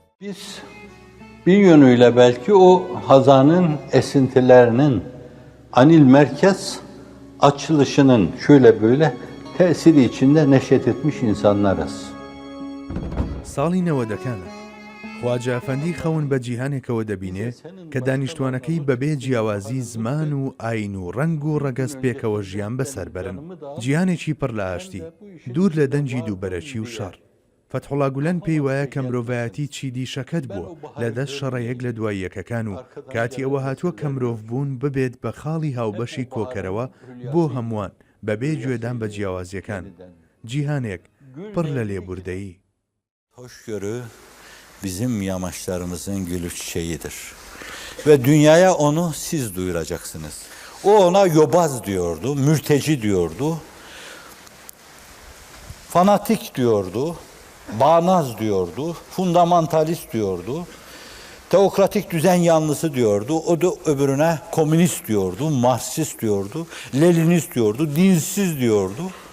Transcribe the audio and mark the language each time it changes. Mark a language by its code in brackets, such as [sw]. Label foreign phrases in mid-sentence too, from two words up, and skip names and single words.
[tr] Biz bir yönüyle belki o hazanın esintilerinin Anil Merkez açılışının şöyle böyle tesiri içinde neşet etmiş insanlarız. [ckb] ساڵی نەوەدەکانە خواجە ئەفەندی خەون بە جیهانێکەوە دەبینێ کە دانیشتوانەکەی بەبێ جیاوازی زمان و ئاین و ڕەنگ و ڕەگەز پێکەوە ژیان بەسەربەرن جیهانێکی پڕ لە ئاشتی دوور لە دەنجی دووبەرەکی و شەڕ فەتحوڵا گولەن پێی وایە کە مرۆڤایەتی چیدی شەکەت بووە لە دەست شەڕەیەک لە دوای یەکەکان و کاتی ئەوە هاتووە کە مرۆڤ بوون ببێت بە خاڵی هاوبەشی کۆکەرەوە بۆ هەمووان بەبێ گوێدان bە جیاوازیەکان جیهانێک pır لە lێبوردەیی. [tr] Hoşgörü bizim yamaçlarımızın gülü çiçeğidir. Ve dünyaya onu siz duyuracaksınız. O ona yobaz diyordu, mürteci diyordu, fanatik diyordu, bağnaz diyordu, fundamentalist diyordu, teokratik düzen yanlısı diyordu, o da öbürüne komünist diyordu, Marksist diyordu, Leninist diyordu, dinsiz diyordu.